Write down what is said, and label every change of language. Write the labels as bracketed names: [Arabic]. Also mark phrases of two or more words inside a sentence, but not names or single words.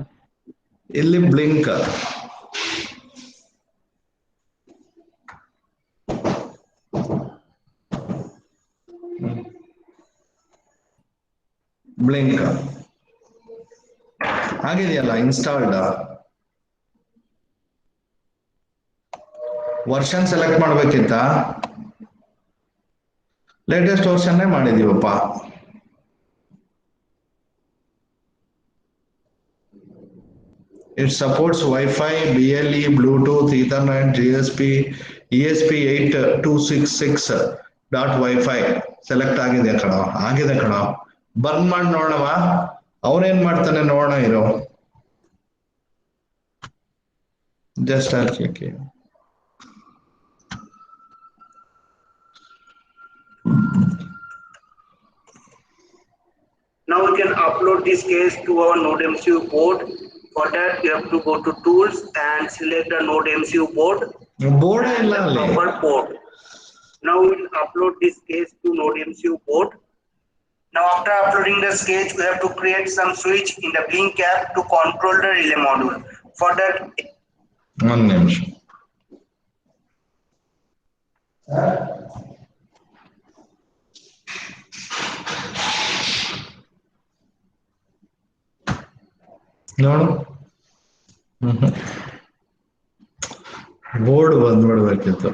[Kannada] ಇಲ್ಲಿ [English] blink blink [Kannada] ಆಗಿದೆಯಲ್ಲ ಇನ್ಸ್ಟಾಲ್ಡ್. [English] version select [Kannada] ಮಾಡ್ಬೇಕಿತ್ತ? [English] latest version [Kannada] ಮಾಡಿದೀವಪ್ಪ. [English] It supports Wi-Fi, BLE, Bluetooth, Ethernet, GSP, ESP8266. [Kannada] Wi-Fi ಸೆಲೆಕ್ಟ್ ಆಗಿದೆ ಕಣ. ಆಗಿದೆ ಕಣ. ಬರ್ನ್ ಮಾಡಿ ನೋಡವ. ಅವನೇನ್ ಮಾಡ್ತಾನೆ ನೋಡೋಣ ಇರೋ. ಜಸ್ಟ್ ಹಾಕಿ. [English] Now we can upload this case to our NodeMCU board. For that, you have to go to Tools and select the NodeMCU board. [Kannada] ಬೋರ್ಡ್ ಇಲ್ಲ [English] and the [Kannada] ಅಲ್ಲಿ. [English] proper port. Now we will upload this case to NodeMCU board. Now after uploading the sketch, we have to create some switch in the Blink app to control the relay module. For that, [Kannada] ಒಂದ್ ನಿಮಿಷ. ನೋಡು ಬೋರ್ಡ್ ಬಂದ್ಬಿಡ್ಬೇಕಿತ್ತು.